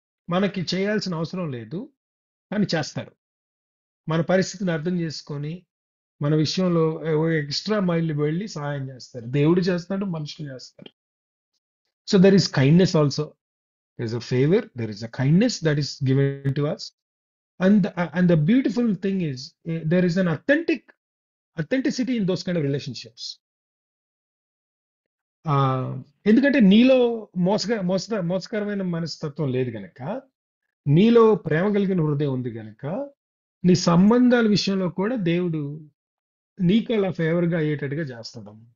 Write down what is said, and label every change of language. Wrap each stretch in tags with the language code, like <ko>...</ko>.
<te>మనకి చేయాల్సిన అవసరం లేదు కానీ చేస్తారు. మన పరిస్థితిని అర్థం చేసుకొని మన విషయంలో ఎక్స్ట్రా మైల్ వెళ్ళి సహాయం చేస్తారు. దేవుడు చేస్తాడు, మనుషులు చేస్తారు.</te> <en>So there is kindness also. There is a favour, there is a kindness that is given to us. And the beautiful thing is, there is an authenticity in those kind of relationships.</en> <te>ఎందుకంటే నీలో మోసకరమైన మనస్తత్వం లేదు గనక, నీలో ప్రేమ కలిగిన హృదయం ఉంది గనక, నీ సంబంధాల విషయంలో కూడా దేవుడు నీకు అలా ఫేవర్ గా అయ్యేటట్టుగా చేస్తాడు.</te>